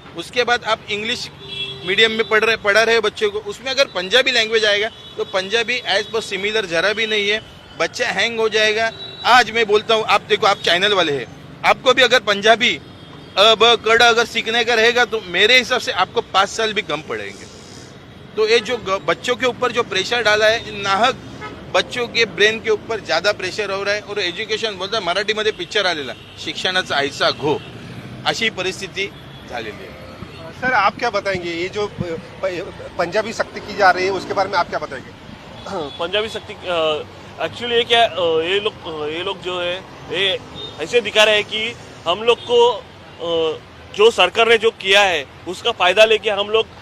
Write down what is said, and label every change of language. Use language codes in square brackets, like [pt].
[hi] उसके बाद आप इंग्लिश मीडियम में पढ़ा रहे बच्चों को, उसमें अगर पंजाबी लैंग्वेज आएगा तो पंजाबी एज पर सिमिलर जरा भी नहीं है, बच्चा हैंग हो जाएगा। आज मैं बोलता हूँ, आप देखो, आप चैनल वाले हैं, आपको भी अगर पंजाबी ब कड़ अगर सीखने का रहेगा तो मेरे हिसाब से आपको 5 साल भी कम पड़ेंगे। तो ये जो बच्चों के ऊपर जो प्रेशर डाला है, नाहक बच्चों के ब्रेन के ऊपर ज्यादा प्रेशर हो रहा है। [mr] और एज्युकेशन बोलता मराठीमध्ये पिक्चर आलेला, शिक्षणाचा आईचा घो, अशी परिस्थिती झालेली है। [hi] सर, आप क्या बताएंगे, ये जो पंजाबी सक्ती की जा रही है उसके बारे में आप क्या बताएंगे? पंजाबी सक्ती एक्चुअली ये क्या, ये लोग जो है ये ऐसे दिखा रहे हैं कि हम लोग को जो सरकार ने जो किया है उसका फायदा लेके हम लोग